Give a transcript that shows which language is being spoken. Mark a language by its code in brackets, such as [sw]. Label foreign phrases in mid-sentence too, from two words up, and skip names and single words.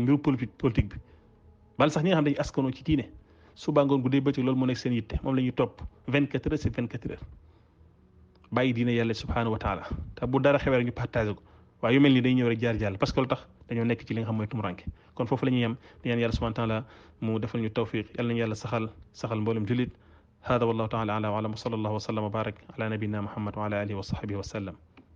[wo] mbiru politique bi bal sax ñi nga xam dañuy askanoo ci diine suba ngoon guddee bëccëg loolu moo nekk seen yitte moom la ñuy topp [fr] 24 heures sur 24 heures [wo] bàyyi diine yàlla [ar] سبحانه وتعالى [wo] te bu dara xewee rek ñu partagé ko waaye yu mel ni day ñëw rek jaar jàll [fr] parce que [wo] lu tax dañoo nekk ci li nga xam mooy tumuranke kon foofu la ñuy yem di ñaan yàlla [ar] سبحانه وتعالى [wo] mu defal ñu tawfiq yàlla nañu yàlla saxal mboolem julit [ar] هذا والله تعالى أعلم وأعلم وصلى الله وسلم وبارك على نبينا محمد وعلى آله وصحبه وسلم